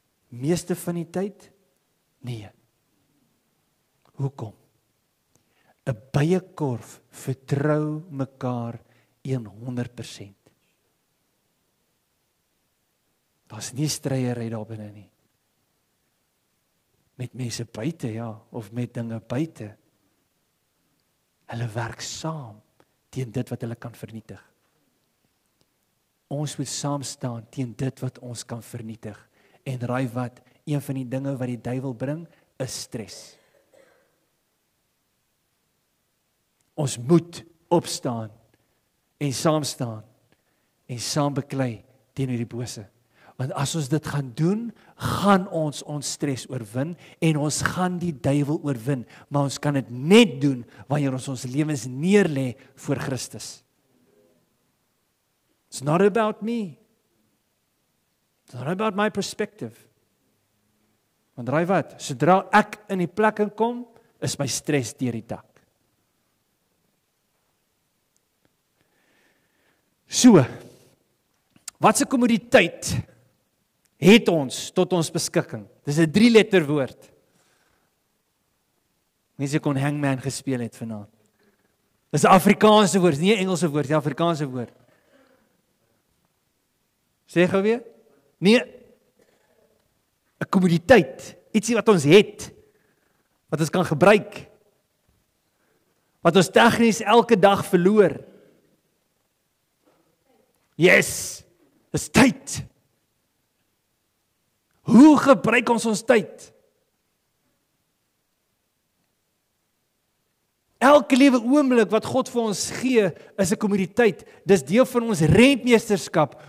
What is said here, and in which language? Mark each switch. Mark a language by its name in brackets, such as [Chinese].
[Afrikaans] Meeste van die tyd? Nee. Hoekom? 'n Byekorf vertrou mekaar 100%. Daar's nie stryery daar binne nie. Met mense buite, ja, of met dinge buite. Hulle werk saam teen dit wat hulle kan vernietig. Ons moet saam staan teen dit wat ons kan vernietig. En raai wat, een van die dinge wat die duiwel bring, is stres. Ons moet opstaan en saam staan en saam beklei teenoor die bose. Want as ons dit gaan doen, gaan ons stres oorwin en ons gaan die duiwel oorwin. Maar ons kan dit net doen wanneer ons lewens neerlê voor Christus. [English] It's not about me. It's not about my perspective. [Afrikaans] Want raai wat, sodra ek in die plek kom, is my stres deur die dak. So, watse kommoditeit het ons tot ons beskikking? Dis 'n 3-letter woord. Mense kon hangman gespeel het vanaand. Dis 'n Afrikaanse woord, nie 'n Engelse woord, dis 'n Afrikaanse woord. Sê gou weer? Nee, 'n kommoditeit, ietsie wat ons het, wat ons kan gebruik, wat ons tegnies elke dag verloor. Yes, dis tyd. Hoe gebruik ons tyd? Elke liewe oomblik wat God vir ons gee, is 'n kommoditeit. Dis deel van ons rentmeesterskap.